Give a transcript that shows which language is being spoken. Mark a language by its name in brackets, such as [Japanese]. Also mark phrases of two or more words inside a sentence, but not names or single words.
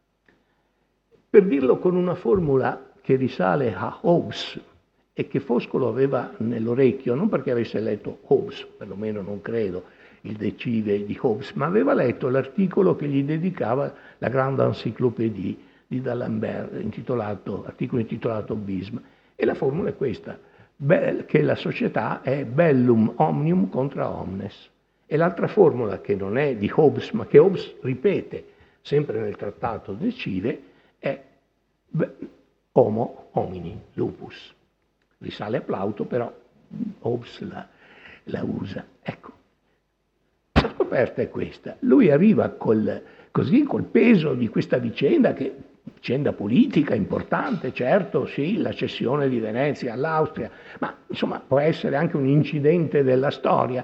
[Italian] Per dirlo con una formula che risale a Hobbes e che Foscolo aveva nell'orecchio, non perché avesse letto Hobbes, perlomeno non credo, il De Cive di Hobbes, ma aveva letto l'articolo che gli dedicava la Grande Encyclopédie di D'Alembert, articolo intitolato Bism. E la formula è questa: che la società è [Latin] bellum omnium contra omnes. [Italian] E l'altra formula, che non è di Hobbes, ma che Hobbes ripete sempre nel trattato De Cive, è [Latin] homo homini lupus. [Italian] Risale a Plauto, però Hobbes la usa. Ecco, la scoperta è questa. Lui arriva col peso di questa vicenda, che vicenda politica importante, certo, sì, la cessione di Venezia all'Austria, ma insomma può essere anche un incidente della storia.